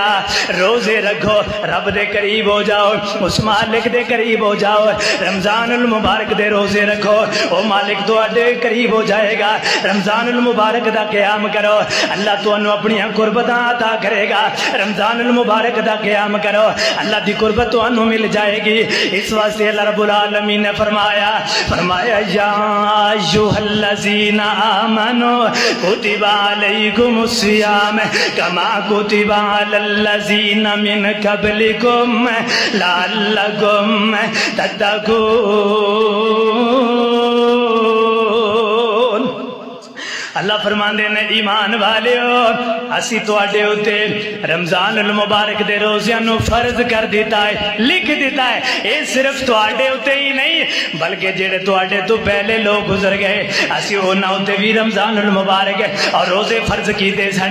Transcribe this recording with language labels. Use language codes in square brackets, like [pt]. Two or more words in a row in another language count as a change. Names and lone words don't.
[pa] روزے رکھو رب دے قریب ہو جاؤ، اوس مالک دے قریب ہو جاؤ. رمضان المبارک دے روزے رکھو، او مالک تہاڈے قریب ہو جائے گا. رمضان المبارک دا قیام کرو، اللہ تہانوں اپنی قربتاں عطا کرے گا. رمضان المبارک دا قیام کرو، اللہ دی قربت تہانوں مل جائے گی. اس واسطے اللہ رب العالمین نے فرمایا [ar] يا أيها الذين آمنوا كتب عليكم الصيام كما كتب على الذين من قبلكم لعلكم تتقون. [pa] اللہ فرماندے نے ایمان والیو اسیں تہاڈے اتے رمضان المبارک دے روزیاں نوں فرض کر دتا ہے، لکھ دتا ہے. یہ صرف تہاڈے اتے ہی نہیں بلکہ جہڑے تہاڈے توں پہلے لوگ گزر گئے اسیں اونہاں اتے بھی رمضان المبارک اور روزے فرض کیتے سن.